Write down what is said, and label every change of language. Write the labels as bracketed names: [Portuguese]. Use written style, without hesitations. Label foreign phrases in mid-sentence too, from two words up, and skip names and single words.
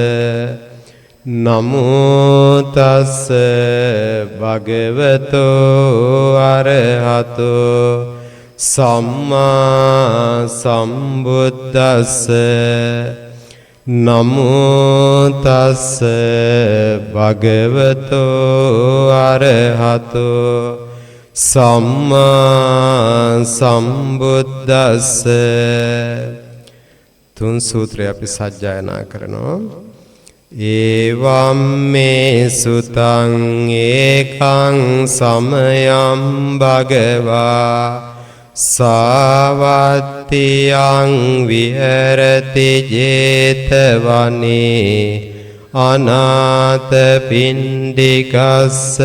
[Pali] නමෝ තස්ස භගවතෝ අරහතෝ සම්මා සම්බුද්දස්ස නමෝ තස්ස භගවතෝ අරහතෝ සම්මා සම්බුද්දස්ස [Sinhala] තුන් සූත්‍රය අපි සජ්ජායනා කරනවා [Pali] ඒවම් මේ සුතං ඒකං සමයං භගවා සාවත්තියං විහෙරති 제තවනේ අනාථ පිණ්ඩිකස්ස